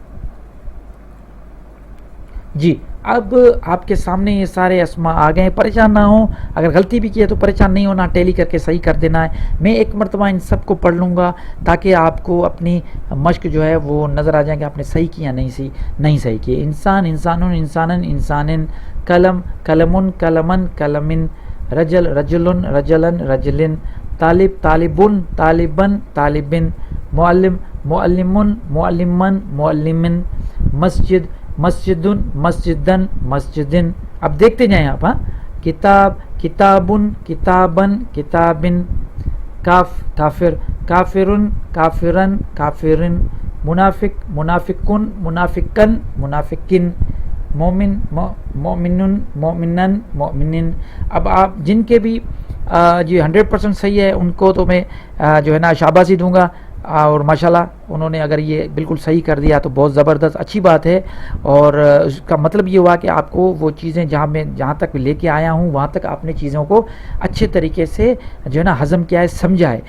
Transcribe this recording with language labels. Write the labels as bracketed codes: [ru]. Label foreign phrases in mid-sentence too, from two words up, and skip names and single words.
[ur] جی، اب آپ کے سامنے یہ سارے اسما آ گئے ہیں. پریشان نہ ہوں، اگر غلطی بھی کی ہے تو پریشان نہیں ہونا، ٹیلی کر کے صحیح کر دینا ہے. میں ایک مرتبہ ان سب کو پڑھ لوں گا تاکہ آپ کو اپنی مشق جو ہے وہ نظر آ جائے کہ آپ نے صحیح کیا نہیں صحیح کیا. [ar] انسان، انسانن، انسانن، انسانن، قلم، قلمن، قلمن، قلمن، رجل، رجلن، رجلن، رجلن، طالب، طالبن، طالبن، طالبن، معلم، معلمن، معلمن، معلمن، مسجد، مسجدن، مسجدن، مسجدن. [ur] اب دیکھتے جائیں آپ. [ar] کتاب، کتابن، کتابن، کتابن، کافر، کافرن، کافرن، کافرن، منافق، منافقن، منافقن، منافقن، مومن، مومنن، مومنن، مومنن. [ur] اب آپ جن کے بھی جو 100% صحیح ہے ان کو تو میں جو ہے نا شاباشی دوں گا، اور ماشاءاللہ انہوں نے اگر یہ بالکل صحیح کر دیا تو بہت زبردست اچھی بات ہے، اور اس کا مطلب یہ ہوا کہ آپ کو وہ چیزیں جہاں تک لے کے آیا ہوں وہاں تک اپنے چیزوں کو اچھے طریقے سے جو ہے نا ہضم کیا ہے، سمجھا ہے۔